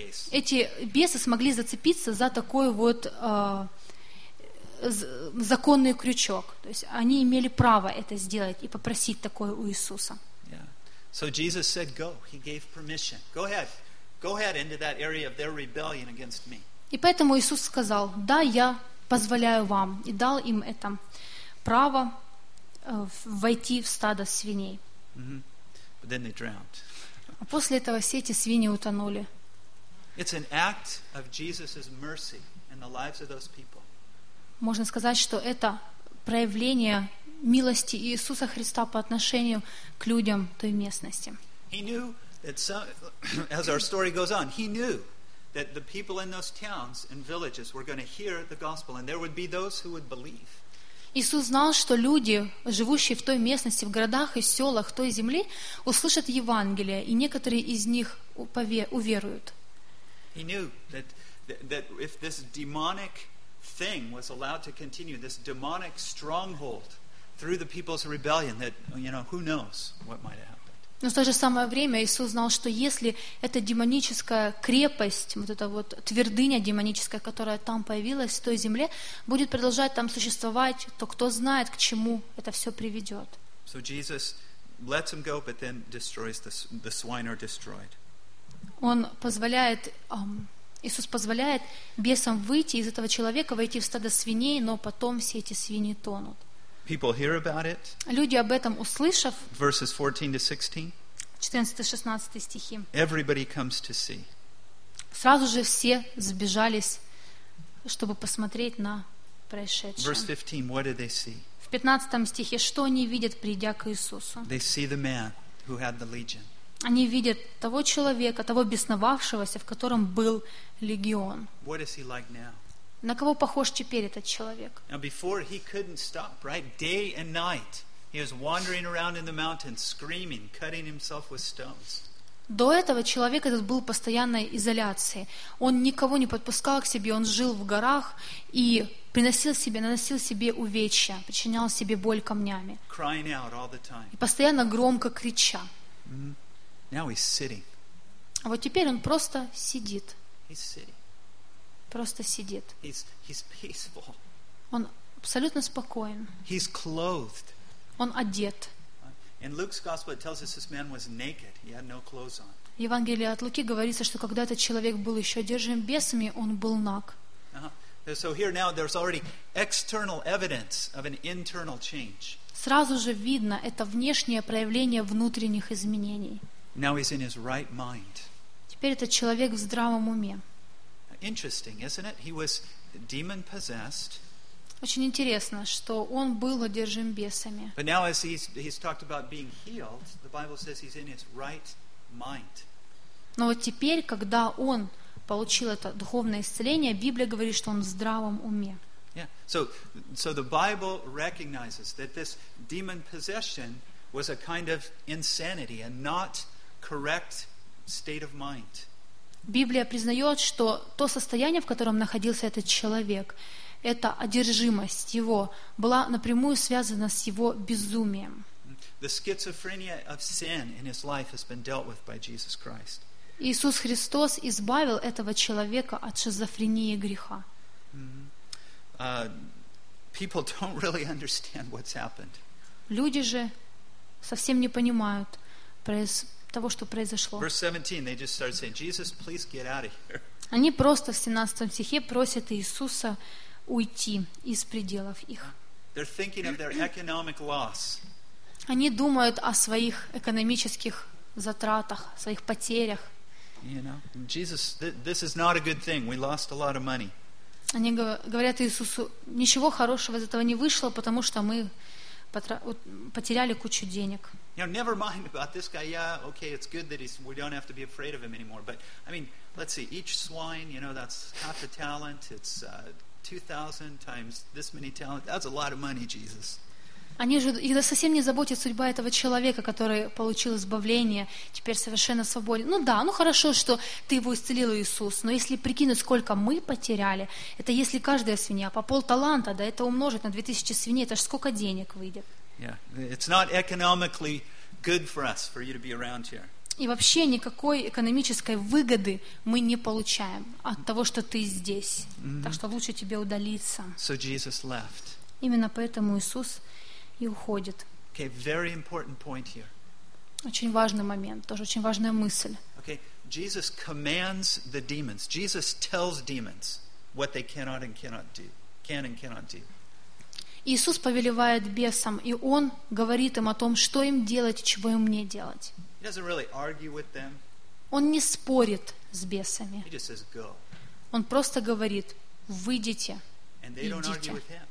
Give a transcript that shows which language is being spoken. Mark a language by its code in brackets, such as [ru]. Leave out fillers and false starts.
[ru] Эти бесы смогли зацепиться за такой вот законный крючок. То есть они имели право это сделать и попросить такое у Иисуса. [en] So Jesus said, go. He gave permission. Go ahead. Go ahead into that area of their rebellion against me. [ru] И поэтому Иисус сказал, да, я позволяю вам, и дал им это право войти в стадо свиней. [en] Mm-hmm. But then they drowned. [ru] А после этого все эти свиньи утонули. [en] It's an act of Jesus's mercy in the lives of those people. [ru] Можно сказать, что это проявление милости Иисуса Христа по отношению к людям той местности. [en] He knew that some, as our story goes on, he knew that the people in those towns and villages were going to hear the gospel and there would be those who would believe. [ru] Иисус знал, что люди, живущие в той местности, в городах и селах той земли, услышат Евангелие, и некоторые из них уверуют. [en] He knew that, that if this demonic thing was allowed to continue, this demonic stronghold through the people's rebellion, that, you know, who knows what might happen. [ru] Но в то же самое время Иисус знал, что если эта демоническая крепость, вот эта вот твердыня демоническая, которая там появилась, в той земле, будет продолжать там существовать, то кто знает, к чему это все приведет. [en] So Jesus lets them go, but then destroys the swine are destroyed. [ru] Он позволяет, Иисус позволяет бесам выйти из этого человека, войти в стадо свиней, но потом все эти свиньи тонут. [en] People hear about it. [ru] Люди об этом услышав. [en] Verses 14 to 16. [ru] Стихи. [en] Everybody comes to see. [ru] Сразу же все сбежались, чтобы посмотреть на происшедшее. [en] Verse 15. What do they see? [ru] В 15 стихе, что они видят, придя к Иисусу? [en] They see the man who had the legion. [ru] Они видят того человека, того бесновавшегося, в котором был легион. [en] What is he like now? [ru] На кого похож теперь этот человек? [en] Now before he couldn't stop, right? Day and night he was wandering around in the mountains, screaming, cutting himself with stones. [ru] До этого человек этот был в постоянной изоляции. Он никого не подпускал к себе, он жил в горах и приносил себе, наносил себе увечья, причинял себе боль камнями. [en] Crying out all the time. [ru] И постоянно громко крича. [en] Mm-hmm. Now he's sitting. [ru] А вот теперь он просто сидит. [en] He's sitting. [ru] Просто сидит. [en] He's peaceful. [ru] Он абсолютно спокоен. [en] He's clothed. [ru] Он одет. [en] In Luke's gospel it tells us this man was naked. He had no clothes on. [ru] В Евангелии от Луки говорится, что когда этот человек был еще одержим бесами, он был наг. [en] Uh-huh. So here now there's already external evidence of an internal change. [ru] Сразу же видно это внешнее проявление внутренних изменений. [en] Now he's in his right mind. [ru] Теперь этот человек в здравом уме. [en] Interesting, isn't it? He was demon possessed. [ru] Очень интересно, что он был одержим бесами. [en] But now as he's talked about being healed, the Bible says he's in his right mind. [ru] Но вот теперь, когда он получил это духовное исцеление, Библия говорит, что он в здравом уме. [en] Yeah. So the Bible recognizes that this demon possession was a kind of insanity and not correct state of mind. [ru] Библия признает, что то состояние, в котором находился этот человек, эта одержимость его, была напрямую связана с его безумием. [en] The schizophrenia of sin in his life has been dealt with by Jesus Christ. [ru] Иисус Христос избавил этого человека от шизофрении греха. [en] People don't really understand what's happened. [ru] Люди же совсем не понимают того, что произошло. [en] Verse 17, they just start saying, Jesus, please get out of here. [ru] Они просто в 17 стихе просят Иисуса уйти из пределов их. [en] They're thinking of their economic loss. [ru] Они думают о своих экономических затратах, своих потерях. [en] You know, Jesus, this is not a good thing. We lost a lot of money. [ru] Они говорят Иисусу, ничего хорошего из этого не вышло, потому что мы потеряли кучу денег. [en] You know, never mind about this guy. Yeah, okay, it's good that we don't have to be afraid of him anymore. But, I mean, let's see, each swine, you know, that's half the talent. It's 2,000 times this many talent. That's a lot of money, Jesus. [ru] Они же, их совсем не заботит судьба этого человека, который получил избавление, теперь совершенно свободен. Ну да, ну хорошо, что ты его исцелил, Иисус, но если прикинуть, сколько мы потеряли, это если каждая свинья по полталанта, да это умножить на 2000 свиней, это же сколько денег выйдет. [en] Yeah, it's not economically good for us for you to be around here. [ru] И вообще никакой экономической выгоды мы не получаем от того, что ты здесь. Mm-hmm. Так что лучше тебе удалиться. [en] So Jesus left. [ru] Именно поэтому Иисус и уходит. [en] Okay, very important point here. [ru] Очень важный момент, тоже очень важная мысль. [en] Okay, Jesus commands the demons. Jesus tells demons what they cannot and cannot do, can and cannot do. [ru] Иисус повелевает бесам, и Он говорит им о том, что им делать и чего им не делать. [en] Really [ru] Он не спорит с бесами. [en] Says, [ru] Он просто говорит: «Выйдите, идите».